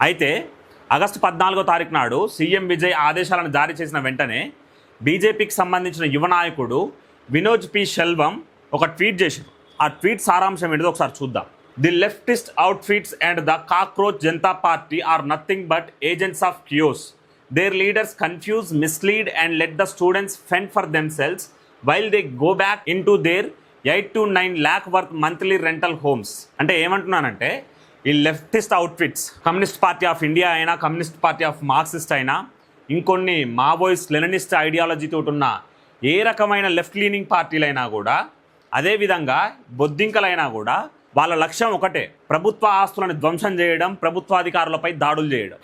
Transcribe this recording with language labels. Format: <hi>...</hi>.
<te>అయితే ఆగస్టు 14వ తారీఖు నాడు సీఎం విజయ్ ఆదేశాలను జారీ చేసిన వెంటనే బీజేపీకి సంబంధించిన యువ నాయకుడు వినోద్ పి షెల్వం ఒక ట్వీట్ చేశారు. ఆ ట్వీట్ సారాంశం ఏంటిదో ఒకసారి చూద్దాం.</te> <en>The leftist outfits and the cockroach Janata party are nothing but agents of cues. Their leaders confuse, mislead and let the students fend for themselves while they go back into their 8 to 9 lakh worth monthly rental homes.</en> <te>అంటే ఏమంటున్నానంటే, ఈ leftist outfits, communist party of India అయినా, communist party of Marxist అయినా, ఇంకొన్ని Maoist Leninist ఐడియాలజీతో ఉన్న ఏ రకమైన left leaning పార్టీలైనా కూడా, అదేవిధంగా బొద్దింకలైనా కూడా వాళ్ళ లక్ష్యం ఒకటే, ప్రభుత్వ ఆస్తులను ధ్వంసం చేయడం, ప్రభుత్వాధికారులపై దాడులు చేయడం.</te>